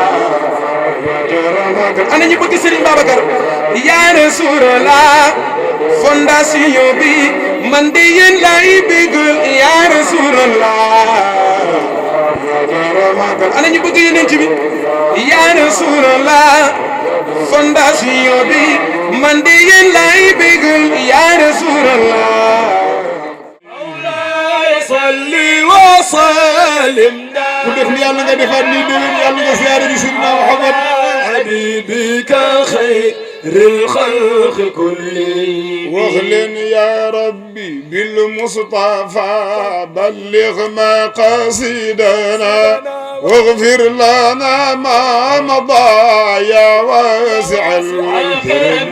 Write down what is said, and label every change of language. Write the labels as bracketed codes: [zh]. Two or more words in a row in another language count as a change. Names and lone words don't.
[wo] ana ñu bëgg Sëriñ Babacar [ar] يا رسول الله [wo] fondation bi man de yéen lay bëggal [ar] يا رسول الله [wo] ana ñu bëgg Yonent bi [ar] يا رسول الله [wo] fondation bi man de yéen lay bëggal [ar] يا رسول الله صل وسلم [wo] ku def ni yàlla nga defaat nii déwén yàlla nga siyaare bi Seydina Muhammad [ar] حبيبك خير الخلق كلهم واغلن يا ربي بالمصطفى بلغ مقاصدنا واغفر لنا ما مضى يا واسع الكرم